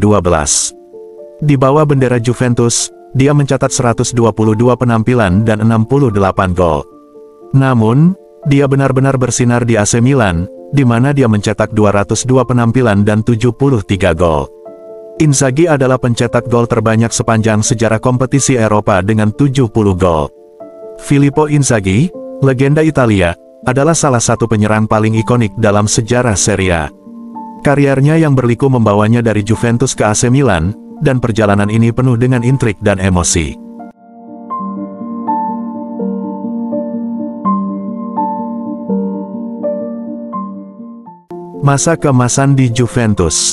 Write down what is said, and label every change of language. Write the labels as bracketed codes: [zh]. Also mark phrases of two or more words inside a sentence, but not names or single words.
[id] Di bawah bendera Juventus, dia mencatat 122 penampilan dan 68 gol. Namun, dia benar-benar bersinar di AC Milan, di mana dia mencetak 202 penampilan dan 73 gol. Inzaghi adalah pencetak gol terbanyak sepanjang sejarah kompetisi Eropa dengan 70 gol. Filippo Inzaghi, legenda Italia, adalah salah satu penyerang paling ikonik dalam sejarah Serie A. Kariernya yang berliku membawanya dari Juventus ke AC Milan, dan perjalanan ini penuh dengan intrik dan emosi. Masa keemasan di Juventus.